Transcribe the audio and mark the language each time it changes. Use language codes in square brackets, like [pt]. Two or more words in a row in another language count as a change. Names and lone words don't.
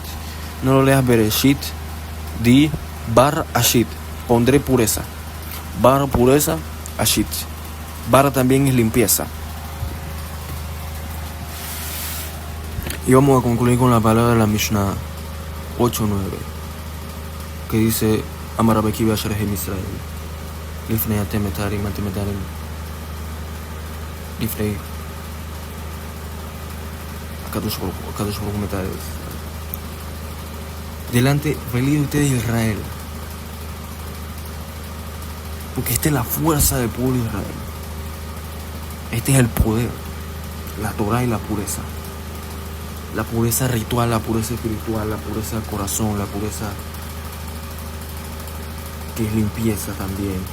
[es] No lo leas Bereshit, di [he] בר אשית. [es] Pondré pureza. Bar pureza, Ashit. Bar también es limpieza. Y vamos a concluir con la palabra de la Mishnah 8:9, que dice [he] אמר רבי עקיבא אשר הם ישראל לפני אתם מטהרים לפני הקדוש ברוך הוא מטהרים. [es] Delante, feliz de ustedes Israel, porque esta es la fuerza del pueblo de Israel. Este es el poder, la Torah y la pureza. La pureza ritual, la pureza espiritual, la pureza del corazón, la pureza que es limpieza también.